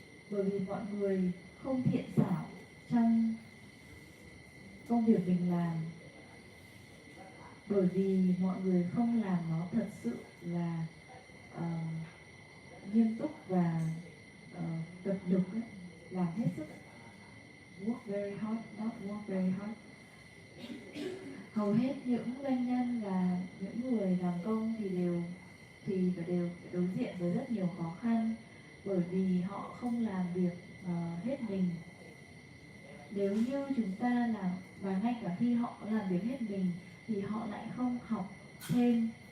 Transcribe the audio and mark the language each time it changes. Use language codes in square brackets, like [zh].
[vi] Bởi vì mọi người không thiện xảo trong công việc mình làm, bởi vì mọi người không làm nó thật sự là nghiêm túc và tập lực ấy, làm hết sức. [en] Work very hard, not work very hard. [vi] Hầu hết những doanh nhân và những người làm công thì đều đối diện với rất nhiều khó khăn, bởi vì họ không làm việc hết mình. Nếu như chúng ta làm, và ngay cả khi họ làm việc hết mình thì họ lại không học thêm.